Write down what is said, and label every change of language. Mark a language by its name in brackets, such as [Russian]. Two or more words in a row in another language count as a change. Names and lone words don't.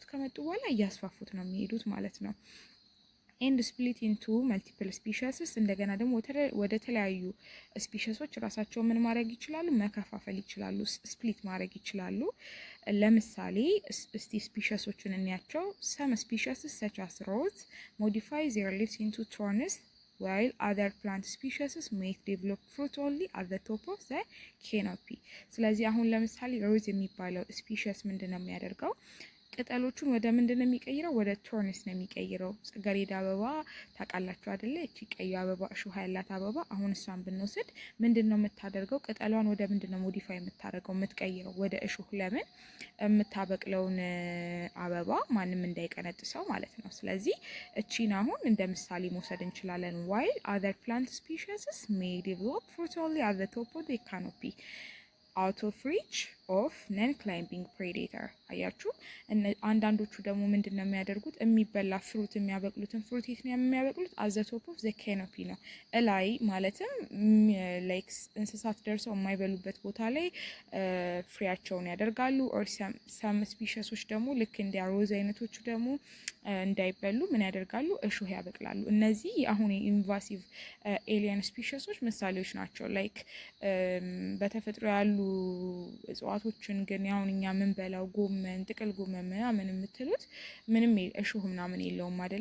[Amharic] ከመጡ በኋላ እያስፋፉት ነው የሚሄዱት ማለት ነው። [English] and split into multiple species። [Amharic] እንደገና ደግሞ ወደ ተለያዩ ስፒሺሶች ራሳቸው ምን ማድረግ ይችላሉ? መከፋፈል ይችላሉ፣ ስፕሊት ማድረግ ይችላሉ። ለምሳሌ እስቲ ስፒሺሶችን እንያቸው። [English] some species such as rose modify their leaves into thorns while other plant species may develop fruit only at the top of the canopy። [Amharic] ስለዚህ አሁን ለምሳሌ ሮዝ የሚባለው ስፒሺስ ምንድነው የሚያደርገው? ቅጠሎቹን ወደ ምንድነው የሚቀይረው? ወደ ቶርንስ ነው የሚቀይረው። ጽጌረዳ አበባ ታውቃላችሁ አይደለ? እቺ ቀዩ አበባ እሾህ ያላት አበባ አሁን እሷን ብንወስድ ምንድነው የምታደርገው? ቅጠሏን ወደ ምንድነው ሞዲፋይ የምታደርገው? የምትቀይረው ወደ እሾህ። ለምን? የምታበቅለውን አበባ ማንም እንዳይቀነጥሰው ማለት ነው። ስለዚህ እቺን አሁን እንደ ምሳሌ መውሰድ እንችላለን። [English] while other plant species may develop fruit only at the top of the canopy out of reach of non-climbing predator። [Amharic] አያችሁ? አንዳንዶቹ ደግሞ ምንድነው የሚያደርጉት? የሚበላ ፍሩት የሚያበቅሉትን ፍሩት የት ነው የሚያበቅሉት? [English] at the top of the canopy [Amharic] ነው። እላይ ማለትም ላይክ እንስሳት ደርሰው የማይበሉበት ቦታ ላይ ፍሬያቸውን ያደርጋሉ። [English] or some [Amharic] ስፒሺሶች ደግሞ ልክ እንደ ሮዝ አይነቶቹ ደግሞ እንዳይበሉ ምን ያደርጋሉ? እሾህ ያበቅላሉ። እነዚህ አሁን [English] invasive alien species [Amharic] ምሳሌዎች ናቸው። ላይክ በተፈጥሮ ያሉ እጽዋቶችን ግን ያሁን እኛ ምን በላው ጎመን፣ ጥቅል ጎመን ምናምን የምትሉት ምንም እሾህ ምናምን የለውም አይደለ?